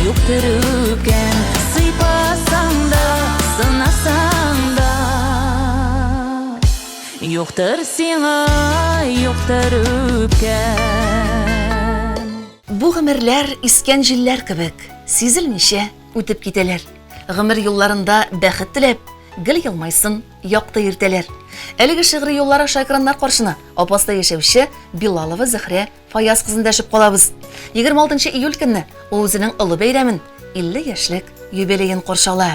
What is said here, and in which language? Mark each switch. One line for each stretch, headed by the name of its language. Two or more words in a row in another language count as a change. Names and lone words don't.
Uzbek: yo'qdir o'pgan, siypasang da, sinasang da. Yo'qdir sing'a, yo'qdir o'pgan.
Tatar: Bu гомерләр искән җилләр кебек, сизелмичә үтеп китәләр. Гомер юлларында бәхет теләп, гел елмайсын, якты иртәләр. Әлеге шигъри юллар аша экраннар каршына Апаста яшәүче Билалова Зөһрә Фаяз кызын дәшеп калабыз. 26 июль көнне ул үзенең олы бәйрәмен 50 яшьлек юбилеен каршыла.